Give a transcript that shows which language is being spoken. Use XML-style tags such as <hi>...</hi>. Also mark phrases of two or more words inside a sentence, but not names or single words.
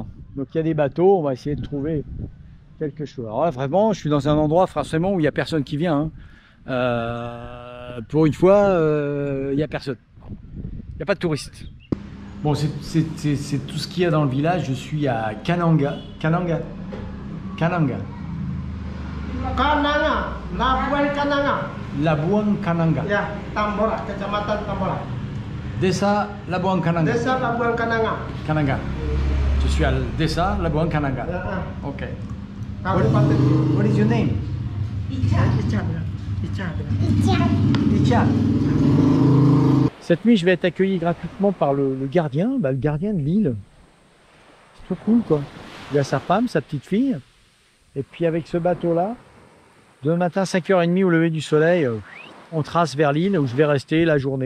<fr>Donc il y a des bateaux, on va essayer de trouver quelque chose. Alors là, vraiment, je suis dans un endroit forcément où il n'y a personne qui vient. pour une fois, il n'y a personne. Il n'y a pas de touristes. Bon, c'est tout ce qu'il y a dans le village. Je suis à Kananga. Kananga. Kananga. Kananga, Labuan Kananga. Labuan Kananga. Ya, Tambora, Kecamatan Tambora. Desa Labuan Kananga. Desa Labuan Kananga. Kananga. Je suis à Desa Labuan Kananga. Ok. Kabupaten.</fr> <en>What is your name?</en> <fr>Icha. Icha. Cette nuit, je vais être accueilli gratuitement par le gardien, le gardien de l'île. C'est trop cool, quoi. Il a sa femme, sa petite fille. Et puis avec ce bateau-là, demain matin, 5h30 au lever du soleil, on trace vers l'île où je vais rester la journée.</fr>